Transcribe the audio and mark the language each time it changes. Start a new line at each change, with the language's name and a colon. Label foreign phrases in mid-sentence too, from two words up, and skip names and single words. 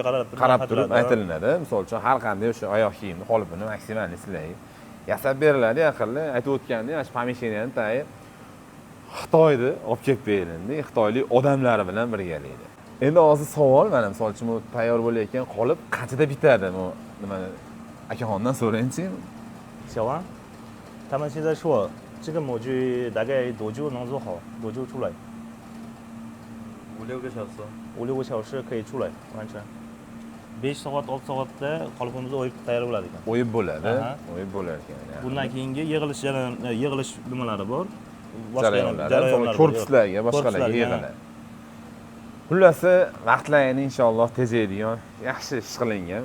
Uzbek: qarab turib aytilinadi. Misol uchun har qanday o'sha oyoq kiyimni qolipini maksimal sizlarga yasab beriladi. Yaqinda aytib o'tgandek, mana shu pomeshcheniyani tayyor Xitoyda olib kelib berildi. Xitoylik odamlar bilan birgalikda. Endi hozir savol, mana misol uchun bu tayyor bo'layotgan qolip qanchada bitadi? Bu nima akaxondan so'raychi.
Chinese: 小王，他们现在说这个模具大概多久能做好？多久出来 5-6个小时。？ 5-6个小时可以出来完成。
Uzbek: 5 soat 6 soatda qolipimiz o'yib tayyor bo'ladi ekan. O'yib bo'ladi. O'yib bo'lar ekan. Bundan keyingi yig'ilish nimalari bor. Jarayonlar, korpuslarga, boshqalarga yig'iladi. Xullas, vaqtlarini inshaalloh tejaydigan, yaxshi ish qilingan.